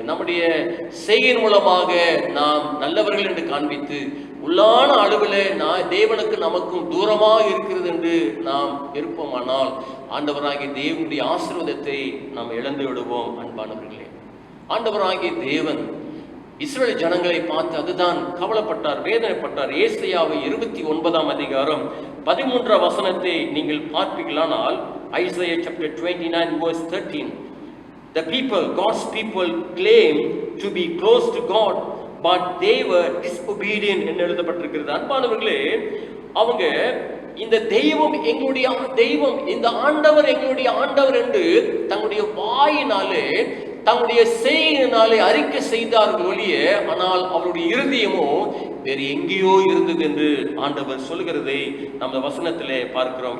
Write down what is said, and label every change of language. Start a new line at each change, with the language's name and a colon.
Tamil: நம்முடைய செய்கையின் மூலமாக நாம் நல்லவர்கள் என்று காண்பித்து உள்ளான அளவில் தேவனுக்கு நமக்கும் தூரமாக இருக்கிறது என்று நாம் இருப்போமானால் ஆண்டவராகிய தேவனுடைய ஆசீர்வாதத்தை நாம் இழந்து விடுவோம். அன்பானவர்களே, ஆண்டவராகிய தேவன் இஸ்ரவேல் ஜனங்களை பார்த்து அதுதான் கவலைப்பட்டார், வேதனைப்பட்டார். ஏசாயா 29 அதிகாரம் 13 வசனத்தை நீங்கள் பார்ப்பீர்களானால்,
English: Isaiah chapter 29 verse 13, the people, God's people claim to be close to God, but they were disobedient
Tamil: என்று எழுதப்பட்டிருக்கிறது. அன்பானவர்களே, அவங்க இந்த தெய்வம் எங்களுடைய தெய்வம், இந்த ஆண்டவர் எங்களுடைய ஆண்டவர் என்று தங்களுடைய வாயினாலே, தங்களுடைய செய்கையினாலே அறிக்கை செய்தார்கள் ஒழிய, ஆனால் அவருடைய இருதயமோ வேறு எங்கேயோ இருந்தது என்று ஆண்டவர் சொல்கிறதை நம்ம வசனத்திலே பார்க்கிறோம்.